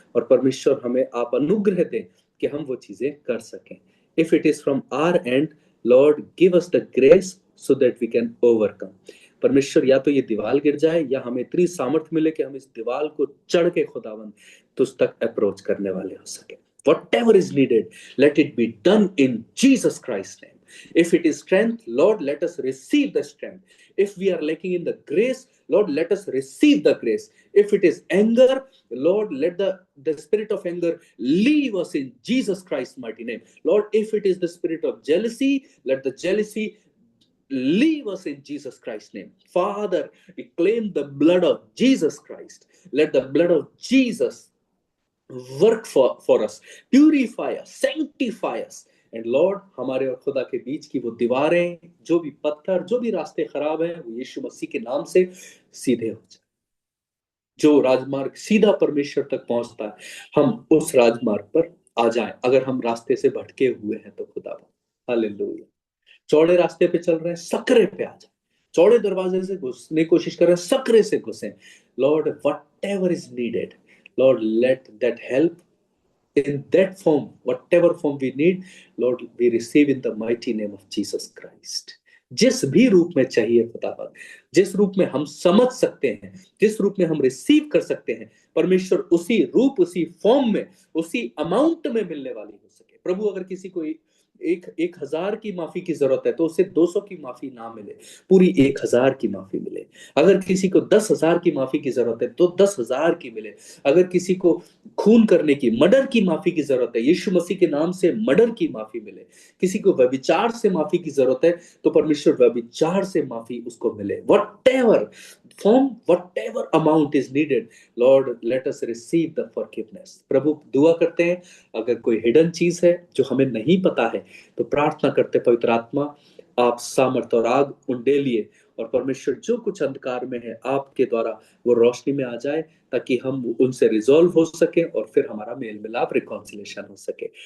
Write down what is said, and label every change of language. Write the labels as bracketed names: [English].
[Hindi] और परमेश्वर, हमें आप अनुग्रह दें कि हम वो चीजें कर सकें। [English] If it is from our end, Lord give us the grace so that we can overcome. [Hindi] परमेश्वर या तो ये दीवार गिर जाए या हमें इतनी सामर्थ्य मिले कि हम इस दीवार को चढ़ के खुदावन तुझ तक अप्रोच करने वाले हो सके। [English] Whatever is needed, let it be done in Jesus Christ's name. If it is strength, Lord, let us receive the strength. If we are lacking in the grace, Lord, let us receive the grace. If it is anger, Lord, let the spirit of anger leave us in Jesus Christ's mighty name. Lord, if it is the spirit of jealousy, let the jealousy leave us in Jesus Christ's name. Father, we claim the blood of Jesus Christ. Let the blood of Jesus work for us, purify us, sanctify us. [Hindi] And Lord, हमारे और खुदा के बीच की वो दीवारें, जो भी पत्थर, जो भी रास्ते खराब हैं, वो यीशु मसीह के नाम से सीधे हो जाए। जो राजमार्ग सीधा परमेश्वर तक पहुंचता है, हम उस राजमार्ग पर आ जाएं। अगर हम रास्ते से भटके हुए हैं तो खुदा, हालेलुया। चौड़े रास्ते पे चल रहे हैं, सकरे पे आ जाए। चौड़े दरवाजे से घुसने की कोशिश कर रहे हैं, सकरे से घुसे। [English] Lord, whatever is needed, Lord, let that help in that form, whatever form we need, Lord, we receive in the mighty name of Jesus Christ. [Hindi] जिस भी रूप में चाहिए खुदावंद, जिस रूप में हम समझ सकते हैं, जिस रूप में हम रिसीव कर सकते हैं, परमेश्वर उसी रूप, उसी फॉर्म में, उसी अमाउंट में मिलने वाली हो सके। प्रभु, अगर किसी को 1,000 की माफी की जरूरत है तो उसे 200 की माफी ना मिले, पूरी 1,000 की माफी मिले। अगर किसी को 10,000 की माफी की जरूरत है तो 10,000 की मिले। अगर किसी को खून करने की, मर्डर की माफी की जरूरत है, यीशु मसीह के नाम से मर्डर की माफी मिले। किसी को व्यभिचार से माफी की जरूरत है तो परमेश्वर व्यभिचार से माफी उसको मिले। [English] Whatever form, whatever amount is needed, Lord, let us receive the forgiveness. [Hindi] प्रभु, दुआ करते हैं, अगर कोई हिडन चीज है जो हमें नहीं पता है तो प्रार्थना करते, पवित्र आत्मा आप सामर्थ और आग उंडेलिए, और परमेश्वर जो कुछ अंधकार में है आपके द्वारा वो रोशनी में आ जाए, ताकि हम उनसे रिजॉल्व हो सके और फिर हमारा मेल मिलाप, रिकॉन्सिलेशन हो सके।